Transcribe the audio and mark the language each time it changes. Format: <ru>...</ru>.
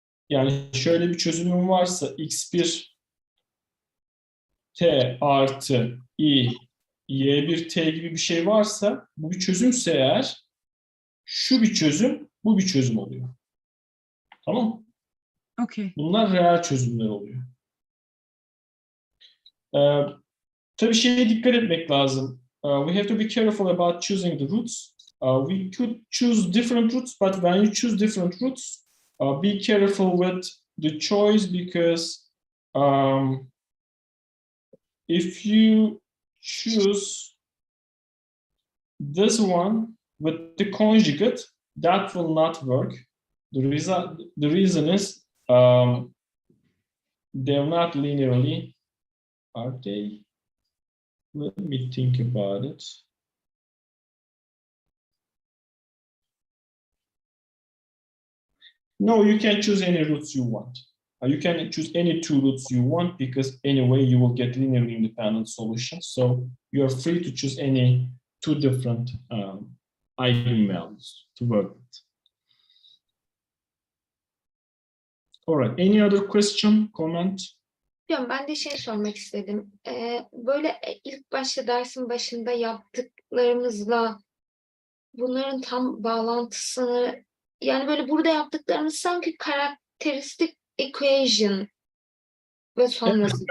<tr>Yani şöyle bir çözümüm varsa x1 t artı i y1t gibi bir şey varsa bu bir çözümse eğer şu bir çözüm, bu bir çözüm oluyor. Tamam mı?</tr> <en>Okay.</en> <tr>Bunlar reel çözümler oluyor. Tabii şeye dikkat etmek lazım.</tr> <en>We have to be careful about choosing the roots. We could choose different roots, but when you choose different roots, be careful with the choice because if you choose this one with the conjugate, that will not work. The reason is they're not linearly, are they? Let me think about it. No, you can choose any roots you want. You can choose any two roots you want because anyway you will get linearly independent solutions. So you're free to choose any two different eigenvalues to work with. All right. Any other question, comment?</en> <tr>Hocam ben de şey sormak istedim. Böyle ilk başta dersin başında yaptıklarımızla bunların tam bağlantısını yani böyle burada yaptıklarımız sanki karakteristik equation ve sonrası.</tr>